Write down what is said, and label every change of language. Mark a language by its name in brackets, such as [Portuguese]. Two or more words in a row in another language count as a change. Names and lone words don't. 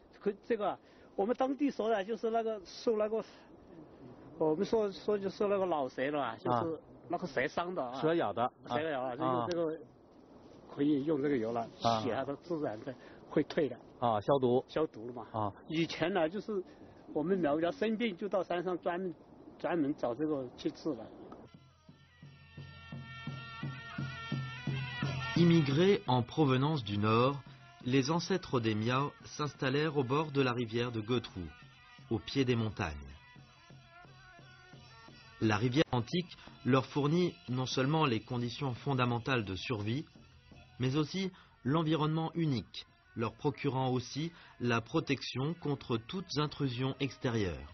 [Chinese] 这个我们当地说的就是那个受那个，我们说就是那个老蛇了，就是那个蛇伤的啊。蛇咬的。蛇咬了，用这个可以用这个油了，血它自然的会退的。消毒。消毒了嘛。以前呢，就是我们苗家生病就到山上专门找这个去治了。 [French] Immigrés en provenance du nord, les ancêtres des Miao s'installèrent au bord de la rivière de Gotrou, au pied des montagnes. La rivière antique leur fournit non seulement les conditions fondamentales de survie, mais aussi l'environnement unique, leur procurant aussi la protection contre toutes intrusions extérieures.